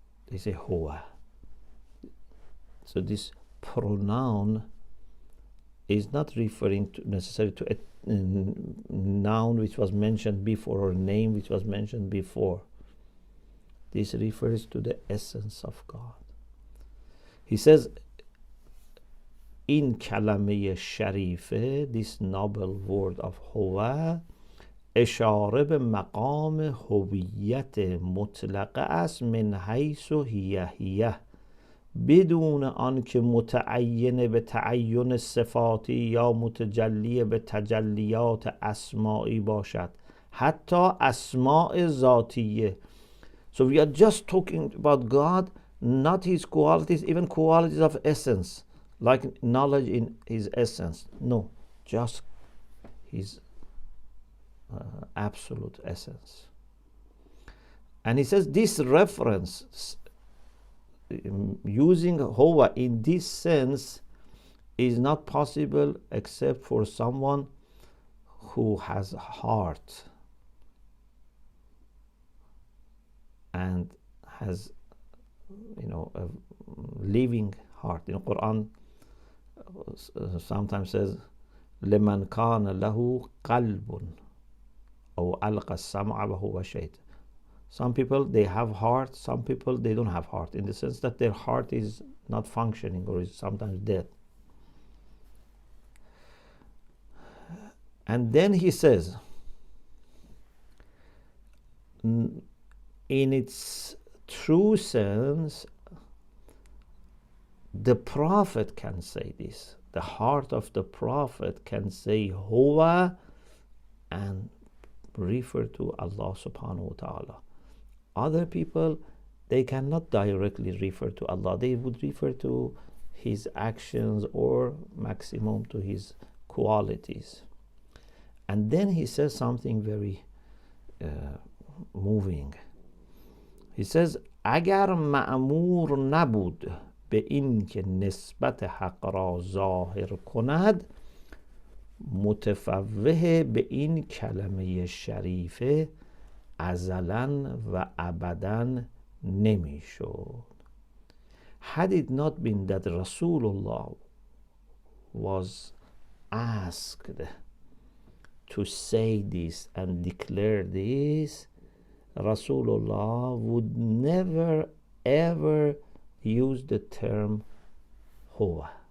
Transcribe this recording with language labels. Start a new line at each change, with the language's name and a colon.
English: They say Huwa. So this pronoun is not referring to necessarily to a noun which was mentioned before or a name which was mentioned before. This refers to the essence of God. He says, in kalame sharife, this noble word of
Persian: هو اشاره به مقام هویت مطلقه است من حیث هیه بدون آنکه متعین به تعین صفاتی یا متجلی به تجلیات اسمائی باشد، حتی اسماء ذاتیه.
English: So we are just talking about God, not his qualities, even qualities of essence, like knowledge in his essence. No, just his absolute essence. And he says this reference, using Huwa in this sense, is not possible except for someone who has heart and has, a living heart. In the Quran, sometimes says,
Arabic: لمن كان له قلب أو ألقى السمع وهو شهيد.
English: Some people, they have heart, some people, they don't have heart, in the sense that their heart is not functioning or is sometimes dead. And then he says, in its true sense, the Prophet can say this. The heart of the Prophet can say Huwa and refer to Allah subhanahu wa ta'ala. Other people, they cannot directly refer to Allah. They would refer to his actions or maximum to his qualities. And then he says something very moving. He says,
Persian: اگر مأمور نبود به این که نسبت حق را ظاهر کند، متفوه به این کلمه شریفه ازلاً و ابداً نمیشد.
English: Had it not been that Rasulullah was asked to say this and declare this, Rasulullah would never ever use the term Huwa.